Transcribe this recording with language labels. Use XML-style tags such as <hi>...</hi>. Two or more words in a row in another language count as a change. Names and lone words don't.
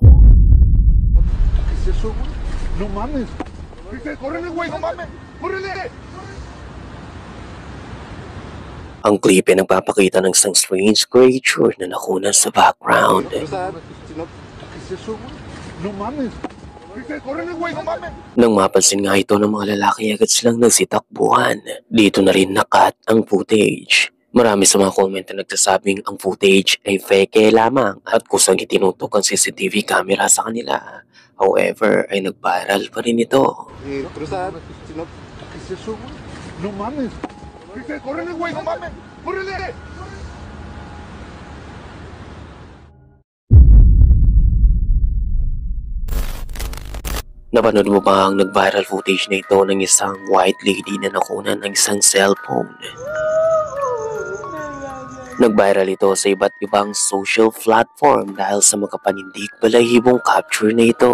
<es>No mames. Córrele, güey, no mames. Córrele.</es> <tl>Ang clip ay nagpapakita ng isang</tl> <en>strange creature</en> <tl>na nakunan sa background.</tl> <es>No mames. Córrele, güey, no mames.</es> <tl>Nang mapansin nga ito ng mga lalaki, agad silang nagsitakbuhan. Dito na rin nakat ang footage. Marami sa mga comment na nagsasabing ang footage ay fake lamang at kusang itinutok ang</tl> <en>CCTV camera</en> <tl>sa kanila. However, ay nag-viral pa rin ito.</tl> <es>No mames. Córrele, güey, no mames. Córrele.</es> <tl>Napanood mo ba ang nag-viral footage na ito ng isang</tl> <en>white lady</en> <tl>na nakunan ng isang cellphone? Nag-viral ito sa iba't ibang</tl> <en>social platform</en> <tl>dahil sa makapanindig balahibong capture na ito.</tl>